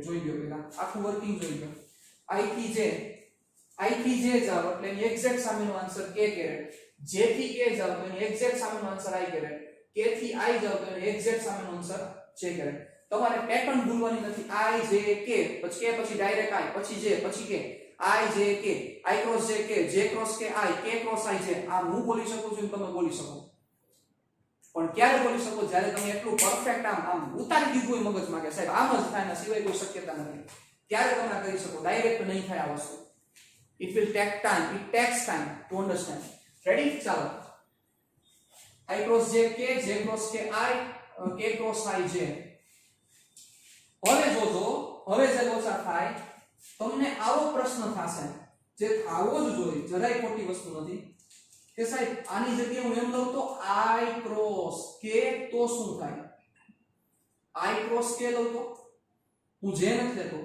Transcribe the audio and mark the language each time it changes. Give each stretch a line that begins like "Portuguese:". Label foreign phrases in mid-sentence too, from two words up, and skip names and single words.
Gujarati: જોઈ લો પહેલા આખું વર્કિંગ જોઈ લો. i થી j જાઓ એટલે એની એક્ઝેક્ટ સામેનો આન્સર k કેરેટ. j થી k જાઓ તો એની એક્ઝેક્ટ સામેનો આન્સર i કેરેટ. k થી i જાઓ તો એની એક્ઝેક્ટ સામેનો આન્સર j કેરેટ. તમારે પેટર્ન ભૂલવાની નથી. i j k પછી k પછી ડાયરેક્ટ i પછી j પછી k.
English: I j k, I cross j k, j cross k I, k cross I j.
Gujarati: આ હું બોલી શકું છું તમે બોલી શકો. પણ ક્યારે બોલી શકો? જ્યારે તમે એટલું પરફેક્ટ આમ ઉતારી દીધું હોય મગજમાં કે સાહેબ આમ જ થાય ને સિવાય કોઈ શક્યતા નથી, ત્યારે તમે આ કરી શકો. ડાયરેક્ટ નહીં થાય આ વસ્તુ.
English: It will take time. It takes time to understand.
Gujarati: Ready? ચાલો.
English: I cross j k, j cross k I, k cross I j.
Gujarati: હવે જોજો, હવે જે લોચા થાય તમને આવો પ્રશ્ન થશે જે આવો જ જોઈએ, જરાય ખોટી વસ્તુ નથી કે સાહેબ આની જગ્યાએ હું એમ લઉં તો i ક્રોસ k તો શું થાય? i ક્રોસ k લઉં તો હું જે નથી લેતો.